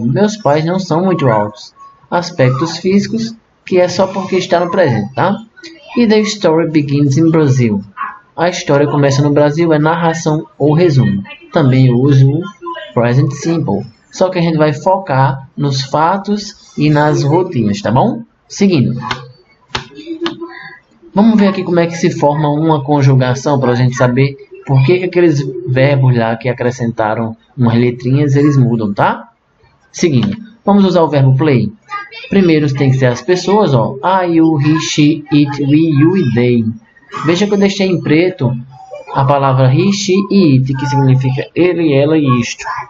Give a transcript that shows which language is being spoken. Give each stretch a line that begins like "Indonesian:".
Portuguese: Meus pais não são muito altos. Aspectos físicos, que é só porque está no presente, tá?
English: E the story begins in Brazil.
Portuguese: A história começa no Brasil, é narração ou resumo. Também eu uso o present simple. Só que a gente vai focar nos fatos e nas rotinas, tá bom? Seguindo. Vamos ver aqui como é que se forma uma conjugação para a gente saber por que aqueles verbos lá que acrescentaram umas letrinhas eles mudam, tá? Seguindo. Vamos usar o verbo play. Primeiro tem que ser as pessoas, ó.
English: I, you, he, she, it, we, you e they.
Portuguese: Veja que eu deixei em preto a palavra he, she e it, que significa ele, ela e isto.